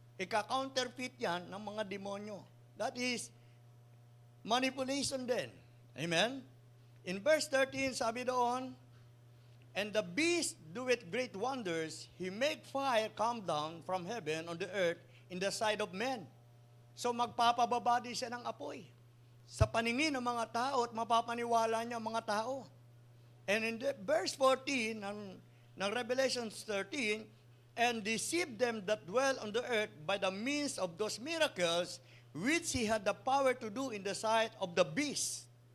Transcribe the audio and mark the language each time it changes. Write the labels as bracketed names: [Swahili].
[Filipino] Ika-counterfeit yan ng mga demonyo. [English] That is manipulation din. Amen? In verse 13, [Filipino] sabi doon, [English] and the beast doeth great wonders, he make fire come down from heaven on the earth in the sight of men. [Filipino] So magpapababa din siya ng apoy sa paningin ng mga tao at mapapaniwala niya ang mga tao. [English] And in verse 14 ng Revelation 13, and deceive them that dwell on the earth by the means of those miracles which he had the power to do in the sight of the beast.